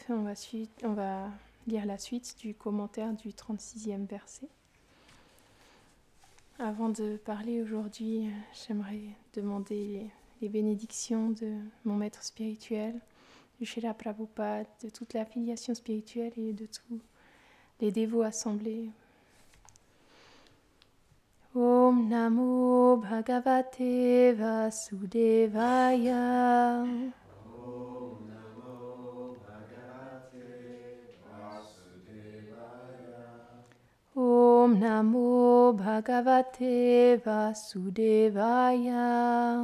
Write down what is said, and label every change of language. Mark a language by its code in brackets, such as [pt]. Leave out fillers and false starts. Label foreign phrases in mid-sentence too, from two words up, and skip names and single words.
[fr] On va lire la suite du commentaire du 36e verset. Avant de parler aujourd'hui, j'aimerais demander les bénédictions de mon maître spirituel, du Srila Prabhupada, de toute la filiation spirituelle et de tous les dévots assemblés. [sa] ॐ नमो भगवते वासुदेवाय. ॐ नमो भगवते वासुदेवाय. ॐ नमो भगवते वासुदेवाय.